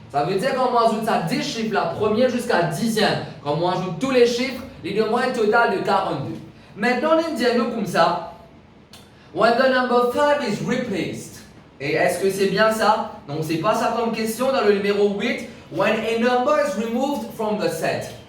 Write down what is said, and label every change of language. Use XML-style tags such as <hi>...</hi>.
<fr>Ça veut dire qu'on ajoute ça 10 chiffres, la première jusqu'à 10e. Quand on ajoute tous les chiffres, il donne un total de 42. Maintenant, on dit nous comme ça.</fr> <en>When the number 5 is replaced.</en> <fr>Et est-ce que c'est bien ça? Donc, c'est pas ça comme question dans le numéro 8.</fr> <en>When a number is removed from the set.</en>